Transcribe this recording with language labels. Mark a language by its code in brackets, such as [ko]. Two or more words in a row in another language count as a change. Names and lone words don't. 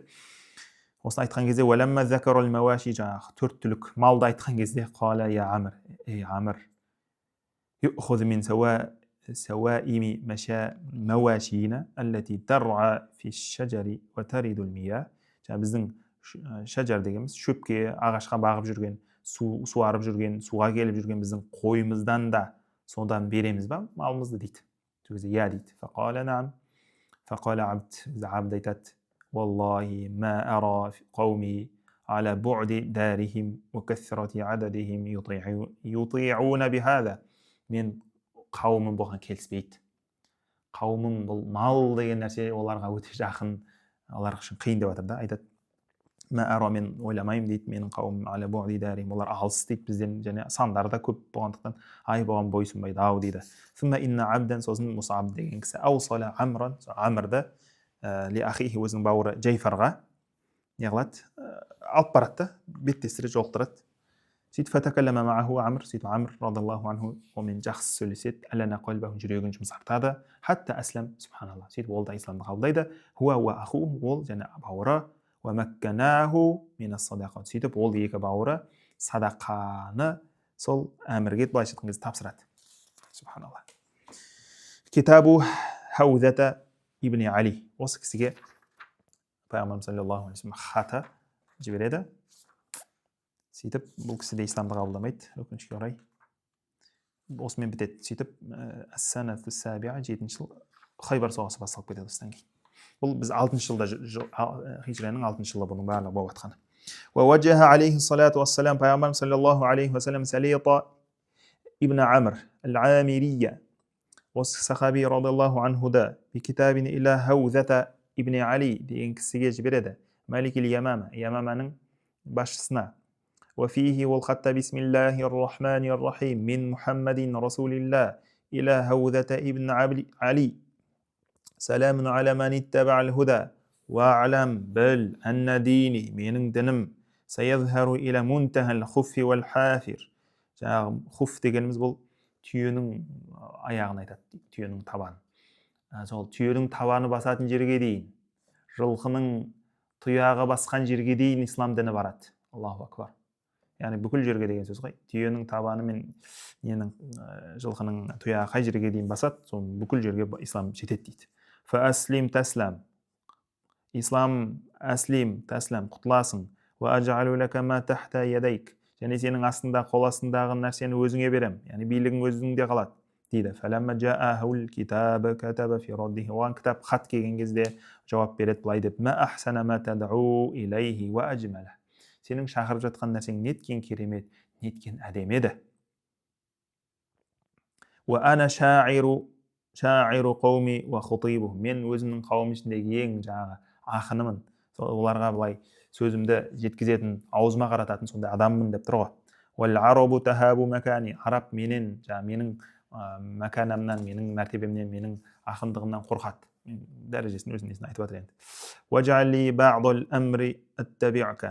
[kk] Осыны айтқан кезде жаңағы 4 түлік малды айтқан кезде [ar] قال يا عمرو, [kk] ей Амр, [ar] يؤخذ من سوائم مواشينا التي ترعى في الشجر وترد المياه. [kk] Біздің шажар дегеніміз шөпке, ағашқа бағып жүрген, суарып жүрген, суға келіп жүрген біздің қойымыздан да содан береміз ба малымызды дейді. Сол кезде я дейді. [ar] فقال نعم. فقال عبد айтады, والله ما أرى قومي على بعد دارهم وكثرة عددهم يطيعون بهذا. [kk] Мен қауымым бұған келіспейді. Қауымым бұл мал деген нәрсе оларға өте жақын, олар үшін қиын деп жатыр да. Айтады, мен ойламаймын дейді, менің қауымым [ar] على بعد دارهم, [kk] олар алыс дейді бізден, және сандары да көп болғандықтан бұған бойсұнбайды ау дейді. [ar] ثم إن عبدا, [kk] сосын Мусаб деген кісі [ar] أوصل عمرا, [kk] Амрды [ar] لأخيه, [kk] өзінің бауыры Жайфарға не қылады, алып барады, беттестіре жолықтырады. Сөйтіп [ar] فتكلم معه عمرو, [kk] сөйтіп Амр [ar] رضي الله عنه [kk] онымен жақсы сөйлеседі, [ar] ألان قلبه, [kk] жүрегін жұмсартады, [ar] حتى أسلم سبحان الله, [kk] сөйтіп ол да исламды қабылдайды. [ar] هو وأخوه, [kk] ол және бауыры, [ar] ومكنه من الصدقة, [kk] сөйтіп ол екі бауыры садақаны сол Әмірге былайша айтқан кезде тапсырады. [ar] Субханалла. كتاب هوذة بن علي, [kk] осы кісіге пайғамбарымыз [ar] صلى الله عليه وسلم [kk] хаты жібереді. Сөйтіп бұл кісі де исламды қабылдамайды, өкінішке орай. Осымен бітеді. Сөйтіп [ar] السنة السابعة, [kk] 7-ші жыл Хайбар соғысы басталып кетеді осыдан кейін. Бұл біз 6-ші жылда, хижраның 6-ші жылы бұның барлығы болып жатқаны. [ar] ووجه عليه الصلاة والسلام, [kk] пайғамбарымыз [ar] صلى الله عليه وسلم [kk] Салита ибн Амр ал-Амирия, осы сахаби [ar] رضي الله عنه بكتاب إلى هوذة بن علي [kk] деген кісіге жібереді. [ar] ملك اليمامة, [kk] Ямаманың басшысына. [ar] وفيه والخط بسم الله الرحمن الرحيم من محمد رسول الله إلى هوذة ابن علي سلام على من اتبع الهدى واعلم بل أن ديني [kk] менің дінім [ar] سيظهر إلى منتهى الخف والحافر. [kk] жаңағы хуф дегеніміз бұл түйенің аяғын айтады, түйенің табаны. Сол түйенің табаны басатын жерге дейін, жылқының тұяғы басқан жерге дейін ислам діні барады. [ar] الله أكبر. [kk] Яғни бүкіл жерге деген сөз ғой. Түйенің табаны мен ненің жылқының тұяғы қай жерге дейін басады, соның бүкіл жерге ислам жетеді дейді. [ar] فأسلم تسلم. [kk] Ислам [ar] أسلم تسلم, [kk] құтыласың. [ar] وأجعل لك ما تحت يديك. [kk] Және сенің астында, қол астындағы нәрсені өзіңе берем. Яғни билігің өзіңде қалады дейді. [ar] فلما جاءه الكتاب كتب في رده. [kk] Оған кітап хат келген кезде жауап береді былай деп: [ar] ما أحسن ما تدعو إليه وأجمل. [kk] Сенің шақырып жатқан нәрсең неткен керемет, неткен әдемі еді. [ar] وأنا شاعر قومي وخطيبهم. [kk] Мен өзімнің қауым ішіндегі ең жаңағы ақынымын. Оларға былай сөзімді жеткізетін, аузыма қарататын сондай адаммын деп тұр ғой. [ar] والعرب تهاب مكاني. [kk] Араб менің мәканамнан, менің мәртебемнен, менің ақындығымнан қорқады. Дәрежесін өзінің несін айтып жатыр енді. [ar] واجعل بعض الأمر أتبعك.